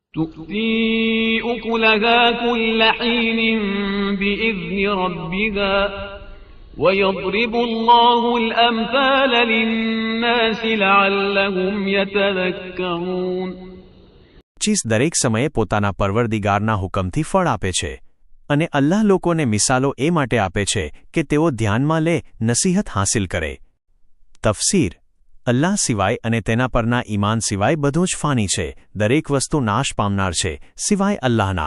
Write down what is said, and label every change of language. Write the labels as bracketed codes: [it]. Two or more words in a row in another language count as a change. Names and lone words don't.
[ar] تؤتي أكلها كل حين بإذن ربها ويضرب الله الأمثال للناس لعلهم يتذكرون. [gu] ચીઝ દરેક સમયે પોતાના પરવરદિગારના હુકમથી ફળ આપે છે અને અલ્લાહ લોકોને મિસાલો એ માટે આપે છે કે તેઓ ધ્યાનમાં લે, નસીહત હાંસિલ કરે. તફસીર: અલ્લાહ સિવાય અને તેના પરના ઈમાન સિવાય બધું જ ફાની છે. દરેક વસ્તુ નાશ પામનાર છે સિવાય અલ્લાહના.